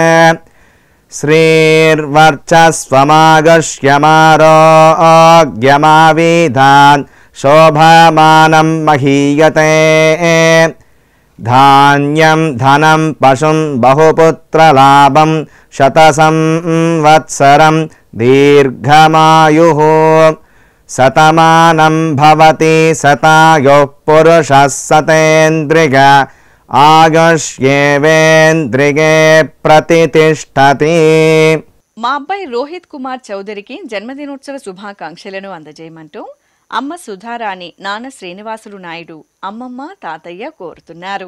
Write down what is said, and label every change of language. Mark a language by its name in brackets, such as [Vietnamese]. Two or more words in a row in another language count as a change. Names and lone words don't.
[Sanskrit] श्रीर्वर्चस्वमागश्यमारोग्यमाविधान् शोभमानं महीयते धान्यं धनं पशुं बहुपुत्रलाभं शतसंवत्सरं दीर्घमायुः शतमानं भवति शतायुः पुरुषः शतेन्द्रिय ఆయుష్యేవేంద్రియే ప్రతితిష్టతి. [Telugu] మా అబ్బాయి రోహిత్ కుమార్ చౌదరికి జన్మదినోత్సవ శుభాకాంక్షలను అందజేయమంటూ అమ్మ సుధారాణి, నాన్న శ్రీనివాసులు నాయుడు, అమ్మమ్మ, తాతయ్య కోరుతున్నారు.